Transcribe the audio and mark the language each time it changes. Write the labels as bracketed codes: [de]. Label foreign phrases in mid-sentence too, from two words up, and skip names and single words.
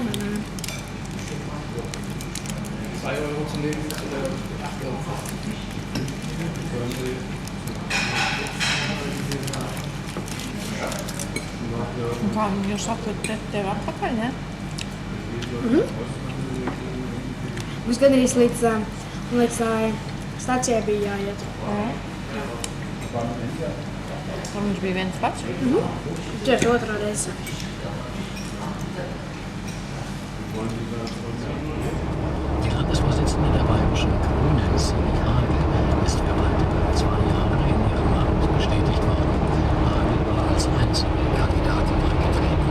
[lv] Kā jūs atvedat tevi atpakaļ, ne? Mums gandrīz līdz stacijai bija jāiet. Un viņš bija viens pats? Tieši otrā reize. [de] Die Landesvorsitzende der Bayerischen Grünen, Sigi Hagel, ist für bald 2 Jahre in ihrem Amt bestätigt worden. Hagel war als einzige Kandidatin angetreten.